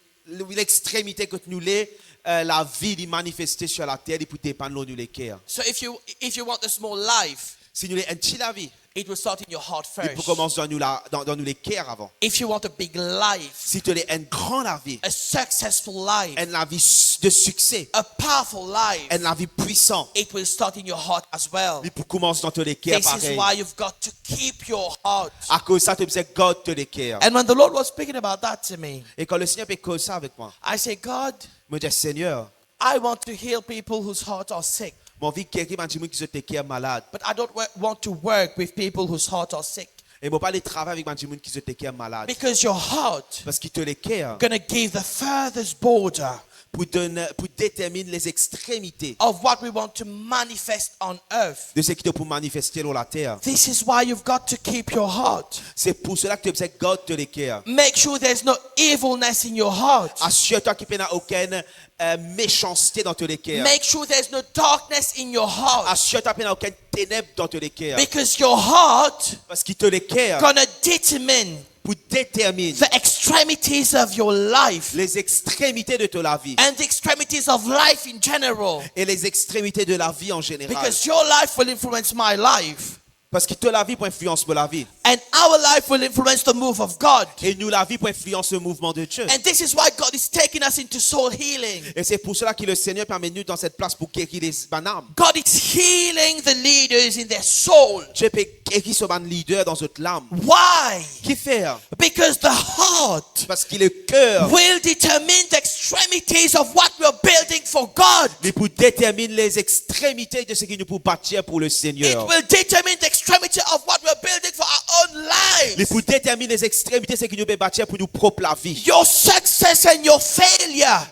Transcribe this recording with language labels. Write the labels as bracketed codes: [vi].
[fr] l'extrémité que nous l'est, la vie est manifestée sur la terre, il peut dépendre de nous les cœurs. [en] So if you want a small life, [fr] Si nous l'est un petit la vie, [en] it will start in your heart [fr] il peut [en] first. [fr] commencer dans nous les cœurs avant. [en] If you want a big life, [fr] Si tu l'es un grand la vie, [en] a successful life, [fr] une la vie de succès, [en] a powerful life, [fr] une la vie puissante, [en] it will start in your heart as well. [fr] il peut commencer dans tous les cœurs [en] This is [fr] pareil. [en] why you've got to keep your heart. [fr] À cause de ça, tu sais, garde tous les cœurs. [en] And when the Lord was speaking about that to me, [fr] Et quand le Seigneur fait cause ça avec moi, [en] I say, God, [fr] je me dis, Seigneur, [en] I want to heal people whose hearts are sick. [fr] mon vie guérit m'a dit qui sont tes cœurs malades. [en] But I don't want to work with people whose hearts are sick. [fr] Et moi pas les travailler avec m'a dit qui sont tes cœurs malades. [en] Because your heart [fr] Parce que tous les cœurs [en] going to give the furthest border [fr] pour déterminer les extrémités [en] of what we want to manifest on earth. [fr] de ce qui te pour manifester sur la terre. [en] This is why you've got to keep your heart. [fr] C'est pour cela que tu sais garde tous les cœurs. [en] Make sure there's no evilness in your heart. [fr] Assure-toi qu'il n'y a aucune méchanceté dans tous les cœurs. [en] Make sure there's no darkness in your heart. [fr] Assure-toi qu'il n'y a aucune ténèbre dans tous les cœurs. [en] Because your heart [fr] Parce que tous les cœurs [en] gonna determine [fr] pour déterminer [en] the extremities of your life [fr] les extrémités de ta vie [en] and the extremities of life in general. [fr] et les extrémités de la vie en général. [en] Because your life will influence my life. [fr] Parce que toute la vie pour influence pour la vie. [en] And our life will influence the move of God. [fr] Et nous, la vie pour influence le mouvement de Dieu. [en] And this is why God is taking us into soul healing. [fr] Et c'est pour cela que le Seigneur permet nous dans cette place pour guérir les âmes. [en] God is healing the leaders in their soul. [fr] Dieu peut guérir ce leader dans notre âme. [en] Why? [fr] Qui fait? [en] Because the heart [fr] Parce que le cœur, [en] will determine the extremities of what we're building for God. [fr] il peut déterminer les extrémités de ce que nous pouvons bâtir pour le [en] It [fr] Seigneur. [en] will determine the extremity of what we're building for our own [fr] Il [en] lives. [fr] peut déterminer les extrémités de ce que nous pouvons bâtir pour nous propre la vie. [en] Your success and your failure